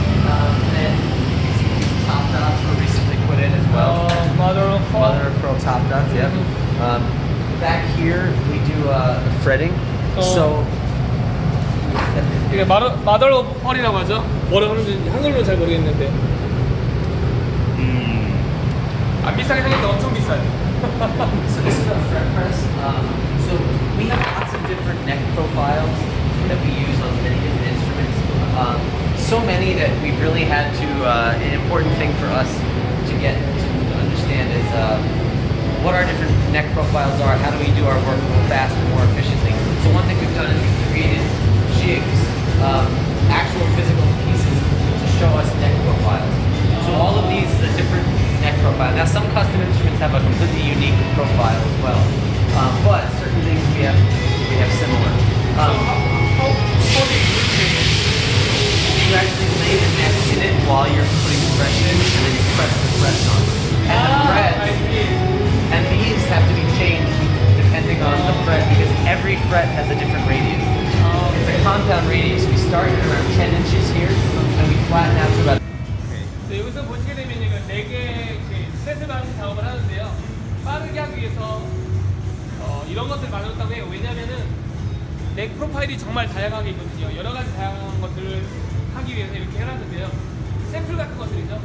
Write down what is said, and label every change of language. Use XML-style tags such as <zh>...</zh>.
<en>And then top dots were recently put in as well. Mother of Mother of pearl top dots, yep. Back here we do fretting. So</en> <ko>이게 마더 오브 펄이라고 하죠? 뭐라 하는지 한글로는 잘 모르겠는데. 안 비싸게 생겼는데 엄청 비싸요.</ko> <en>So this is our fret press. So we have lots of different neck profiles that we use on many different instruments. So many that we've really had to, an important thing for us to get to understand is what our different neck profiles are, how do we do our work more faster, more efficiently. So one thing we've done is we've created jigs, actual physical pieces to show us neck profiles. So all of these is a different neck profile. Now some custom instruments have a completely unique profile as well, but certain things we have similar. How do you use it? You actually lay the neck in it while you're putting the fret in, and then you press the frets on. And the fret, I see. and these have to be changed depending on the fret because every fret has a different radius. It's a compound radius. We start at around 10 inches here, and we flatten out to about.</en> <ko>네, 여기서 보시게 되면 이거 4개 스트레스 방식 작업을 하는데요. 빠르게 하기 위해서 이런 것들을 만들었다고 해요. 왜냐면은 넥 프로파일이 정말 다양하게 있거든요. 여러 가지 다양한 것들을 하기 위해서 이렇게 해놨는데요. 샘플 같은 것들이죠.</ko>